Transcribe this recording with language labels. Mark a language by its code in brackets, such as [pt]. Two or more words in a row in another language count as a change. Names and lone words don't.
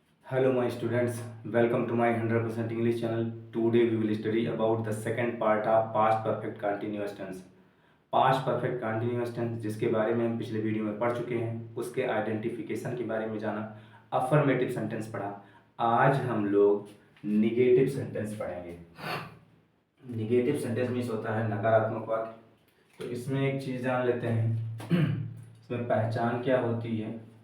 [en] Hello my students, welcome to my 100% English channel. Today we will study about the second part of past perfect continuous tense. Past perfect continuous tense [hi] जिसके बारे में हम पिछले वीडियो में पढ़ चुके हैं, उसके आइडेंटिफिकेशन के बारे में जाना, [en] affirmative sentence [hi] पढ़ा। आज हम लोग [en] negative sentence [hi] पढ़ेंगे। [en] negative sentence means [hi] होता है नकारात्मक वाक्य। तो इसमें एक चीज़ जान लेते हैं इसमें पहचान क्या होती है।